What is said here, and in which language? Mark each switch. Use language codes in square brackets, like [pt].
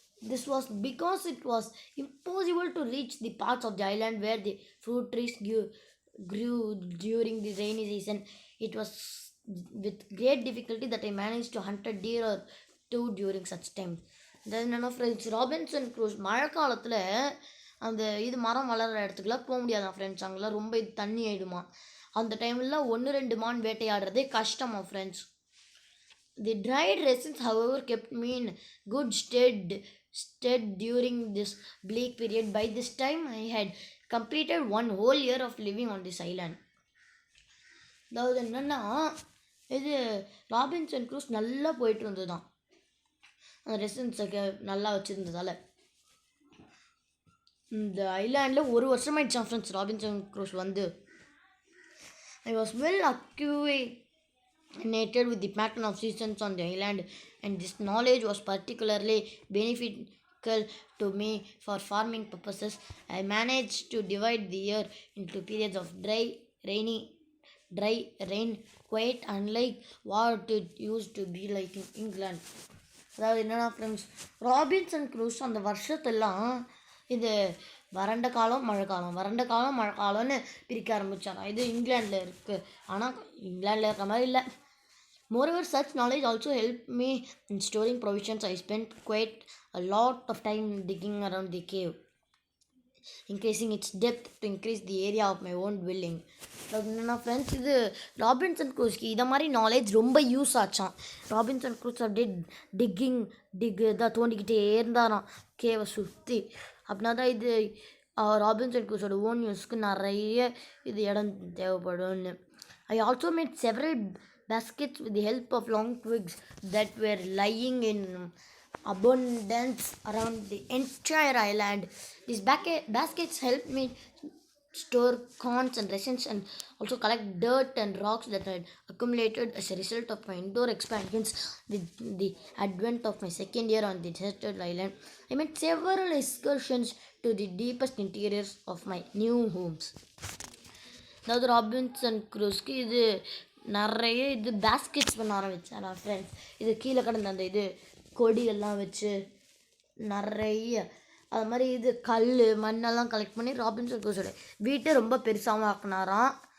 [en] This was because it was impossible to reach the parts of the island where the fruit trees grew during the rainy season. It was with great difficulty that I managed to hunt a deer or two during such time. Then friends [ta] Robinson cruise மழை காலத்தில் அந்த இது மரம் வளர்கிற இடத்துக்குலாம் போக முடியாதான் friends. அங்கெல்லாம் ரொம்ப இது தண்ணி ஆகிடுமா. அந்த டைம்லாம் 1-2 மான் வேட்டையாடுறதே கஷ்டமா friends. [en] The dried resins, however, kept me in good stead during this bleak period. By this time, I had completed 1 whole year of living on this island. [ta] அதாவது என்னென்னா இது ராபின்சன் க்ரூஸ் நல்லா போயிட்டு இருந்ததுதான் அந்த ரெசின்ஸை நல்லா வச்சுருந்ததால். இந்த ஐலாண்டில் 1 வருஷமாயிடுச்சான் ஃப்ரெண்ட்ஸ் ராபின்சன் க்ரூஸ் வந்து. [en] I was well acquainted with the pattern of seasons on the island, and this knowledge was particularly beneficial to me for farming purposes. I managed to divide the year into periods of dry rain, quite unlike what it used to be like in England. [ta] அதாவது என்னன்னா friends Robinson cruise அந்த வருஷத்தெல்லாம் இது வறண்ட காலம் மழை காலம் வறண்ட காலம் மழை காலம்னு பிரிக்க ஆரம்பித்தாங்க. இது இங்கிலாண்டில் இருக்குது. ஆனால் இங்கிலாண்டில் இருக்கிற மாதிரி இல்லை. [en] Moreover, such knowledge also helped me in storing provisions. I spent quite a lot of time digging around the cave, increasing its depth to increase the area of my own dwelling. [ta] என்னன்னா friends, இது Robinson க்ரூஸ்க்கு இதை மாதிரி knowledge ரொம்ப use ஆச்சான். Robinson cruise அப்படியே இதாக தோண்டிக்கிட்டே இருந்தாராம் கேவை சுற்றி. அப்படின்னா தான் இது ராபின்சன் க்ரூஸோட ஓன் யூஸ்க்கு நிறைய இது இடம் தேவைப்படும்னு. [en] I also made several baskets with the help of long twigs that were lying in abundance around the entire island. These baskets helped me store corns and raisins and also collect dirt and rocks that had accumulated as a result of my indoor expansions with the advent of my second year on the deserted island. I made several excursions to the deepest interiors of my new homes. [ta] அதாவது Robinson க்ரூஸ்க்கு இது நிறைய இது baskets பண்ண ஆரம்பித்தேன் நான் friends. இது கீழே கிடந்த அந்த இது கொடியெல்லாம் வச்சு நிறைய அது மாதிரி இது கல் மண்ணெல்லாம் கலெக்ட் பண்ணி ராபின்சன் க்ரூஸோட வீட்டை ரொம்ப பெருசாகவும் ஆக்கினாராம்.